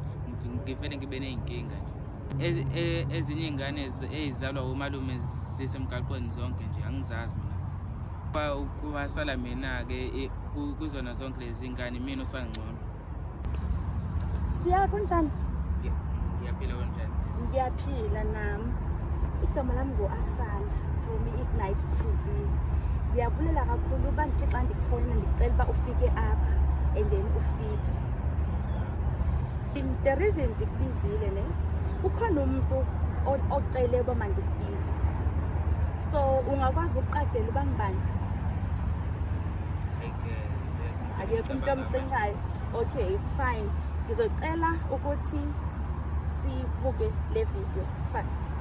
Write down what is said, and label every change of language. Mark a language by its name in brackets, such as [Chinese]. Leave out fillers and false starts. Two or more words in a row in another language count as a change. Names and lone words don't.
[Zulu] Ngivele ngibe ney'nkinga nje. Ezinye iy'ngane ezizalwa umalume zisemgaqweni zonke nje angizazi mina. Kwasala mina-ke kuzona zonke lezi ngane mina usangcono. Siya kunjani? Ngiyaphila kanjani? Ngiyaphila nami. Igama lami ngu-Asanda from i-Ignite TV. [Xhosa] Ngiyabulela kakhulu uba ngithi xa ndikufonela ndicela uba ufike apha [English] and then [Xhosa] ufike. [English] The reason [Xhosa] ndikubizile ne, ukhona umuntu ocele uba mandikubize. So ungakwazi ukuqagela uba ngibani? Akekho umuntu omcingayo. [English] Okay, it's fine. [Zulu] Ngizocela ukuthi sibuke le video first.